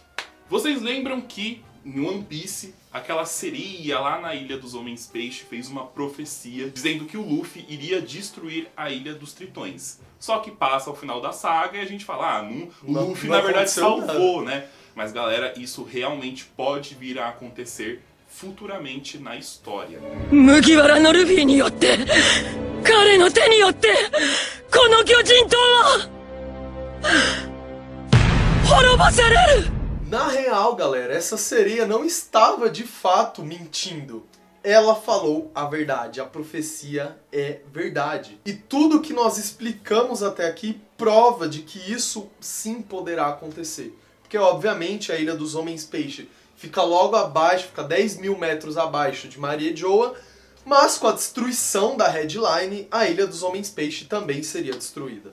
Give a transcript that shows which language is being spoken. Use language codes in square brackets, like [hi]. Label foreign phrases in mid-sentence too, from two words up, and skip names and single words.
[pt] Vocês lembram que em One Piece aquela sereia lá na Ilha dos Homens Peixe fez uma profecia dizendo que o Luffy iria destruir a Ilha dos Tritões. Só que passa ao final da saga e a gente fala, o Luffy na verdade salvou, né? Mas galera, isso realmente pode vir a acontecer futuramente na história. [ja] Mugiwara no Luffyによって、彼の手によって、この巨人島は滅ぼされる! [pt] Na real, galera, essa sereia não estava de fato mentindo. Ela falou a verdade, a profecia é verdade. E tudo que nós explicamos até aqui prova de que isso sim poderá acontecer. Porque, obviamente, a Ilha dos Homens Peixe fica logo abaixo, fica 10 mil metros abaixo de Mariejoa, mas com a destruição da Headline, a Ilha dos Homens Peixe também seria destruída.